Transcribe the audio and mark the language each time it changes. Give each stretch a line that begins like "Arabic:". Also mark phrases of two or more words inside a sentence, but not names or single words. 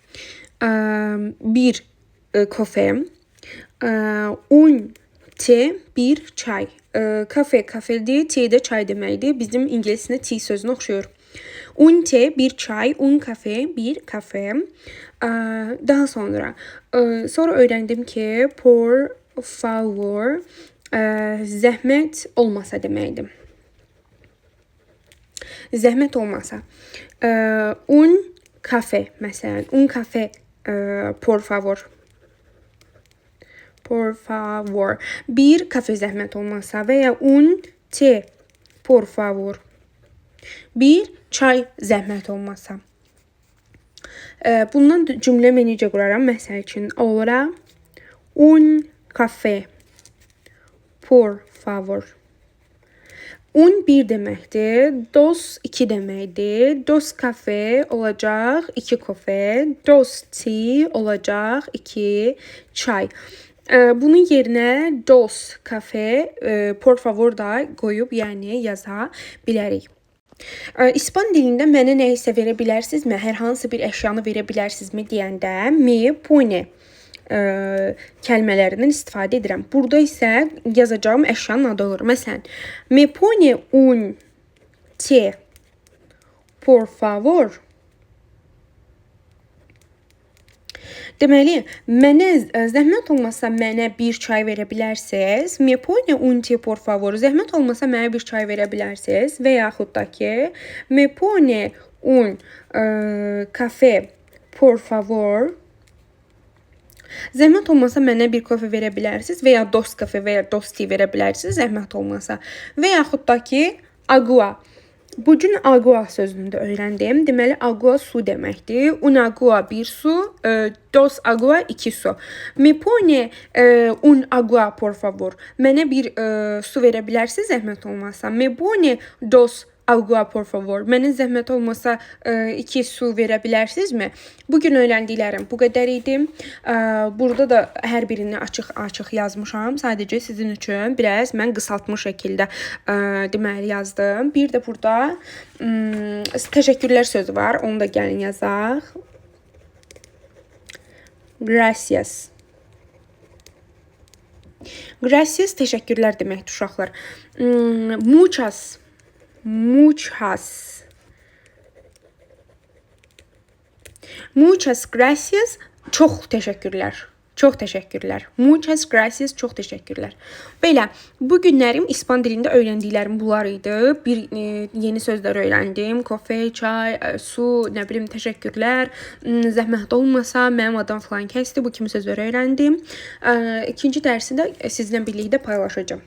Azerbaijani: Bir kafe.
Spanish: Un te
Azerbaijani: bir çay. Kafe kafedir, te də çay deməkdir. Bizim ingiliscə tea sözünə oxşuyur.
Spanish: Un te
Azerbaijani: bir çay,
Spanish: un kafe
Azerbaijani: bir kafe. Daha sonra öyrəndim ki,
Spanish: por favor
Azerbaijani: zəhmət olmasa deməkdir. Zəhmət olmasa.
Spanish: Un kafe
Azerbaijani: məsələn,
Spanish: un kafe por favor. Por favor.
Azerbaijani: Bir kafe zəhmət olmasa və ya
Spanish: un te por favor.
Azerbaijani: Bir çay zəhmət olmasa. Bundan cümlə mən necə quraram? Məsəl üçün,
Spanish: ahora un café por favor.
Azerbaijani: Un bir deməkdir, dos iki deməkdir.
Spanish: Dos kafe
Azerbaijani: olacaq, iki kafe. Dos tea olacaq, iki çay. Bunun yerinə
Spanish: dos kafe por favor
Azerbaijani: da qoyub, yəni yaza bilərik. İspan dilində mənə nə isə verə bilərsinizmi? Hər hansı bir əşyanı verə bilərsinizmi deyəndə
Spanish: me pone
Azerbaijani: kəlmələrindən istifadə edirəm. Burada isə yazacağım əşyanın adı olur. Məsələn,
Spanish: me pone un te por favor.
Azerbaijani: Deməli, mənə zəhmət olmasa mənə bir çay verə bilərsiniz.
Spanish: Me pone un te por favor.
Azerbaijani: Zəhmət olmasa mənə bir çay verə bilərsiniz. Və yaxud da ki,
Spanish: me pone un kafe por favor.
Azerbaijani: Zəhmət olmasa mənə bir kafe verə bilərsiniz və ya
Spanish: dos kafe
Azerbaijani: və ya dos tea verə bilərsiniz. Zəhmət olmasa. Və yaxud da ki, agua. Bugün agua sözünü də öyrəndim. Deməli, agua su deməkdir.
Spanish: Un agua
Azerbaijani: bir su,
Spanish: dos agua
Azerbaijani: iki su.
Spanish: Me pone un agua por favor.
Azerbaijani: Mənə bir su verə bilərsiniz zəhmət olmasa.
Spanish: Me pone dos agua por favor.
Azerbaijani: Mənə zəhmət olmasa iki su verə bilərsinizmi? Bugün öyrəndiklərim bu qədər idi. Burada da hər birini açıq yazmışam. Sadəcə sizin üçün biraz mən qısaltmış şəkildə deməli yazdım. Bir də burada təşəkkürlər sözü var. Onu da gəlin yazaq. Gracias. Gracias təşəkkürlər deməkdir uşaqlar.
Spanish: Muchas. Muchas gracias.
Azerbaijani: Çox təşəkkürlər. Çox təşəkkürlər.
Spanish: Muchas gracias.
Azerbaijani: Çox təşəkkürlər. Belə, bu günlərim İspan dilində öyrəndiklərim bunlar idi. Bir yeni sözlər öyrəndim. Kafe, çay, su, nə bilim, təşəkkürlər. Zəhmət olmasa, mənim adım falan kəsdi. Bu kimi sözlər öyrəndim. İkinci dərsi də sizinlə birlikdə paylaşacağım.